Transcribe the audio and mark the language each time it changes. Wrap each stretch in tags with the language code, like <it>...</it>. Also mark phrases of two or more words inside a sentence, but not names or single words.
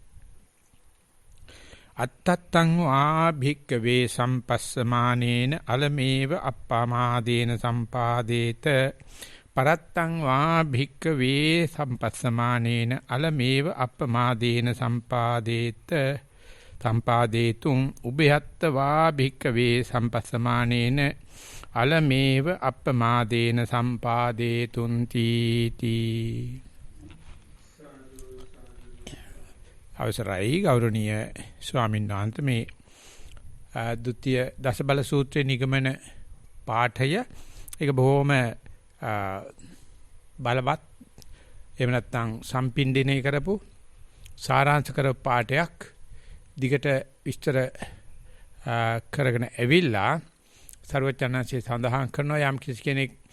<pi>අත්තත්තං වා භික්කවේ සම්පස්සමානේන අලමේව අප්පමාදේන සම්පාදේත පරත්තං වා භික්කවේ සම්පස්සමානේන අලමේව අප්පමාදේන සම්පාදේත සම්පාදේතුං උභයත්ත වා භික්කවේ සම්පස්සමානේන අලමේව අප්පමාදේන සම්පාදේතුං තීති</pi> <si>අවසරයි ගෞරවනීය ස්වාමීන් වහන්සේ මේ ဒုတိ ය දසබල සූත්‍රයේ නිගමන පාඨය ඒක බොහොම බලවත් එහෙම නැත්නම් සම්පින්ඩණය කරපු සාරාංශ කරපු පාඩයක් දිගට විස්තර කරගෙන ඇවිල්ලා සර්වචනන්සේ සඳහන් කරනවා යම් කිසි කෙනෙක්</si>